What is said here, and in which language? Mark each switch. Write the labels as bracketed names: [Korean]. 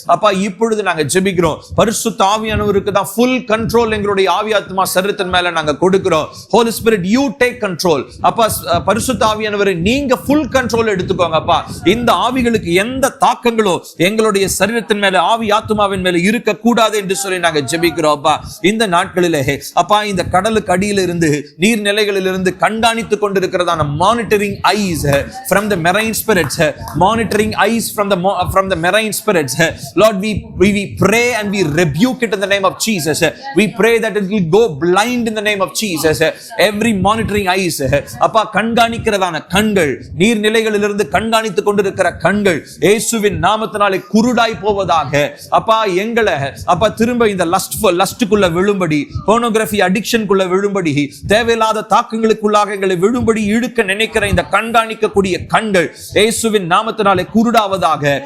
[Tamil] அப்பா, இப்பொழுது நாங்க ஜெபிக்கிறோம். பரிசுத்த ஆவியானவருக்கு தான் ஃபுல் கண்ட்ரோல் எங்களுடைய ஆவி ஆத்துமா சரீரத்தின் மேல நாங்க கொடுக்கிறோம். [English] Holy spirit, you take control. [Tamil] அப்பா, பரிசுத்த ஆவியானவரை நீங்க ஃபுல் கண்ட்ரோல் எடுத்துக்கோங்க. அப்பா, இந்த ஆவிகளுக்கு எந்த தாக்கங்களோ எங்களுடைய சரீரத்தின் மேல, ஆவி ஆத்துமாவின் மேல இருக்க கூடாது என்று சொல்லி நாங்க ஜெபிக்கிறோம். அப்பா, இந்த நாட்களிலே அப்பா, இந்த கடலுக்கு அடியில இருந்து நீர்நிலைகளிலிருந்து கண்காணித்துக் கொண்டிருக்கிறதான [English] Monitoring eyes from the marine spirits, monitoring eyes from the marine spirits, Lord, we pray and we rebuke it in the name of Jesus. We pray that it will go blind in the name of Jesus. Every monitoring eyes, [Tamil] அப்பா, கண்காணிக்கிறதான கண்கள், நீர்நிலைகளிலிருந்து கண்காணித்துக் கொண்டிருக்கிற கண்கள் இயேசுவின் நாமத்தினாலே குருடாய் போவதாக. அப்பா, எங்களை அப்பா திரும்ப திரும்ப இந்த லஸ்டுக்குள்ள விழும்படி, போர்னோகிராஃபி அடிக்ஷனுக்குள்ள விழும்படி, தேவையில்லாத தாக்கங்களுக்குள்ளாக எங்களை விழும்படி இழுக்க நினைக்கிற இந்த கண்காணிக்கக்கூடிய கண்கள் இயேசுவின் நாமத்தினாலே குருடாவதாக.